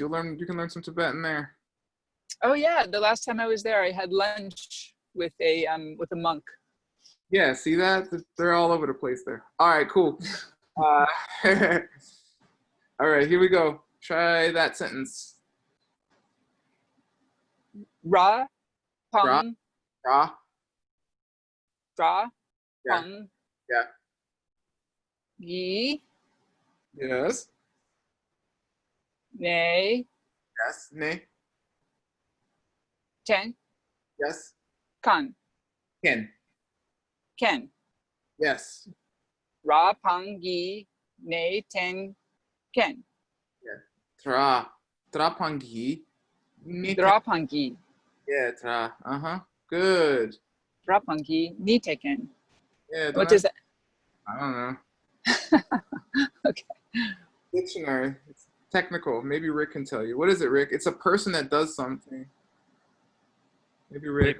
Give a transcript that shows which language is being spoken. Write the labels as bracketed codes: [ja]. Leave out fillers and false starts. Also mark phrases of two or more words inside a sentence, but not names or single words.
[en] You can learn some Tibetan there. Oh yeah, the last time I was there, I had lunch with a monk. Yeah, see that? They're all over the place there. All right, cool. All right, here we go. Try that sentence. [bo] Ra, pang, Ra. ra, [en] Yeah. [bo] pang, [en] Yeah. [bo] yi, [en] Yes. [bo] ne, [en] Yes. Ne. [bo] ten, [en] Yes. [bo] kan, Ken. ken. [en] Yes. [bo] Ra, pang, yi, ne, ten, ken. Yeah. Tra. Trapangi. Drapangi. [en] Yeah, tra. Uh-huh. Good. [bo] Drapangi, ni teken. [en] Yeah. What does that? I don't know. Okay. Dictionary. It's technical. Maybe Rick can tell you. What is it, Rick? It's a person that does something. Maybe Rick.